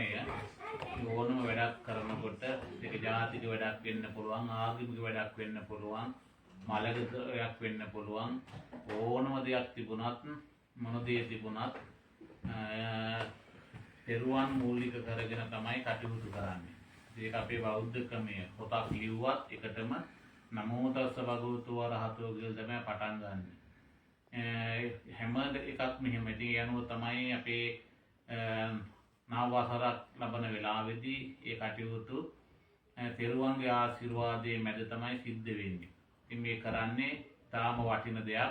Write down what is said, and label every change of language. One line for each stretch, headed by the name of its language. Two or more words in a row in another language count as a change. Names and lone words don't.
Sinhala: ඕනම වැඩක් කරනකොට ඒක ජාතික වැඩක් වෙන්න පුළුවන්, ආගමික වැඩක් වෙන්න පුළුවන්, මලකයක් වෙන්න පුළුවන්. ඕනම දෙයක් තිබුණත් මොන දේ තිබුණත් තෙරුවන් මූලික කරගෙන තමයි කටයුතු කරන්නේ. ඒක අපේ බෞද්ධ ක්‍රමය. පොතක් ලිව්වත් එකටම
Pali: නමෝ තස්ස භගවතු වරහතෝ
Sinhala: කියලා තමයි පටන් ගන්නෙ. හැම එකක්ම එහෙම. ඉතින් ඒ අනුව තමයි අපේ නව වසරක් ලබන වෙලාවේදී ඒ කටයුතු තෙරුවන්ගේ ආශිර්වාදයේ මැද තමයි සිද්ධ වෙන්නේ. ඉතින් මේ කරන්නේ තාම වටින දෙයක්.